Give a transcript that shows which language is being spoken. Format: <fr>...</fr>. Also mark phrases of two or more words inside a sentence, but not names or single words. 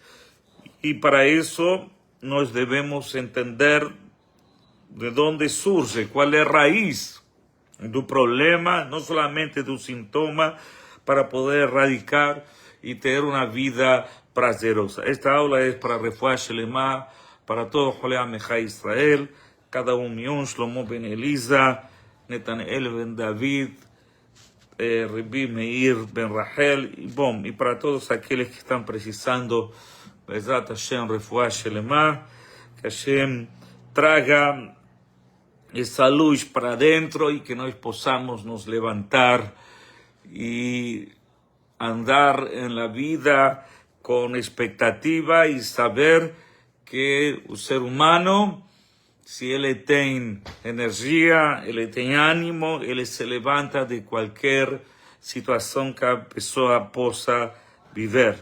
<pt>E para isso nós devemos entender de onde surge, qual é a raiz do problema, não somente do sintoma, para poder erradicar e ter uma vida prazerosa. Esta aula é para</pt> <he>רפואה שלמה,</he> <pt>para todo</pt> <he>חולי עמך ישראל,</he> <pt>cada Mion, Shlomo Ben Elisa, Netanel Ben David, Rebi Meir Ben Rachel, e para todos aqueles que estão precisando.</pt> <he>בעזרת השם רפואה שלמה,</he> <pt>que Hashem traga essa luz para dentro e que nós possamos nos levantar e andar na vida com expectativa e saber que o ser humano, se ele tem energia, ele tem ânimo, ele se levanta de qualquer situação que a pessoa possa viver.</pt>